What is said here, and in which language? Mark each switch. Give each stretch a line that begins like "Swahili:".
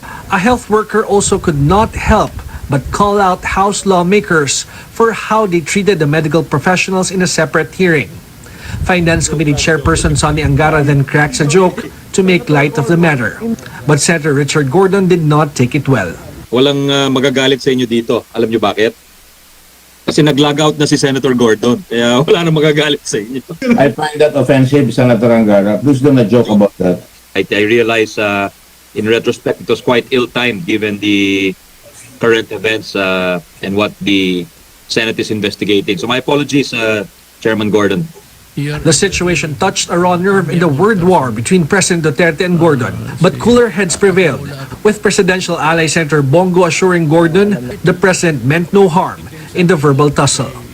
English: A health worker also could not help but call out House lawmakers for how they treated the medical professionals in a separate hearing. Finance Committee Chairperson Sonny Angara then cracks a joke to make light of the matter. But Senator Richard Gordon did not take it well.
Filipino: Walang magagalit sa inyo dito. Alam niyo bakit? Kasi nag-log out na si Senator Gordon. Kaya wala na magagalit sa inyo.
English: I find that offensive, Senator Angara. Please don't joke about that. I realize in retrospect it was quite ill-timed given the current events and what the Senate is investigating. So my apologies, Chairman Gordon. The situation touched a raw nerve in the word war between President Duterte and Gordon, but cooler heads prevailed, with presidential ally Senator Bongo assuring Gordon the president meant no harm in the verbal tussle.